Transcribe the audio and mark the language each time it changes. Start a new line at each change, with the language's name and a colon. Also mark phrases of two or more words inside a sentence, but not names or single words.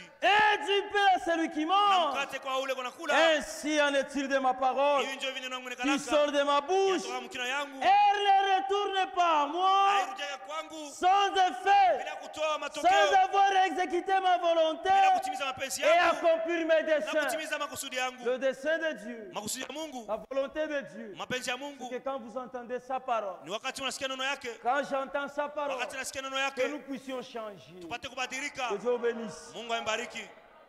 French: et du pain à celui qui
Swahili: na
French: mange.
Swahili: mkate kwa ule kunakula.
French: Ainsi en est-il de ma parole
Swahili: Hiyo ndio vile nangu
French: qui sort de ma bouche.
Swahili: kutoka mkino yangu
French: Elle ne retourne pas à moi
Swahili: hairudia kwangu
French: sans effet,
Swahili: bila kutoa
French: sans
Swahili: matokeo
French: avoir exécuté ma volonté
Swahili: bila kutimiza mapenzi
French: et
Swahili: yangu
French: accomplir mes
Swahili: na
French: desseins.
Swahili: kutimiza makusudi yangu.
French: Le dessein de Dieu,
Swahili: Makusudi ya Mungu,
French: la volonté de Dieu,
Swahili: mapenzi ya
French: c'est
Swahili: Mungu
French: que quand vous entendez sa parole,
Swahili: ni wakati unasikia neno yake,
French: quand j'entends sa parole,
Swahili: wakati nasikia neno
French: que nous
Swahili: yake
French: puissions changer.
Swahili: tupate kubadilika.
French: Que Dieu bénisse.
Swahili: Mungu ambariki.